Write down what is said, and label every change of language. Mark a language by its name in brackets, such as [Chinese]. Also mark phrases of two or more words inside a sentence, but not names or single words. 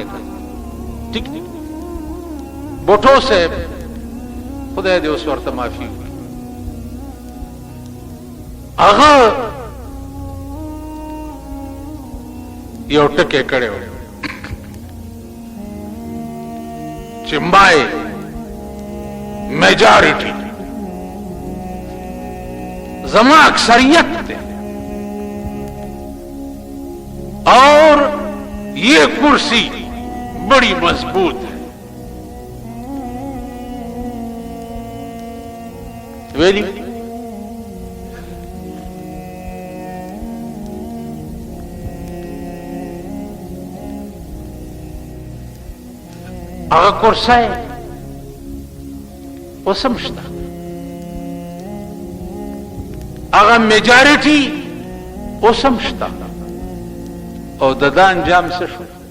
[Pashto] ټیک دی بوټو صاحب خدای دې اوس ورته معافي وکړي، هغه یو ټکی کړی و چې [English] my majority [Pashto] زما اکثریت دی [Urdu] اور یہ کرسی بڑی مضبوط ہے. [Pashto] ویلی هغه کرسی اوس هم شته، هغه میجارټي اوس هم شته، او د ده انجام څه شو؟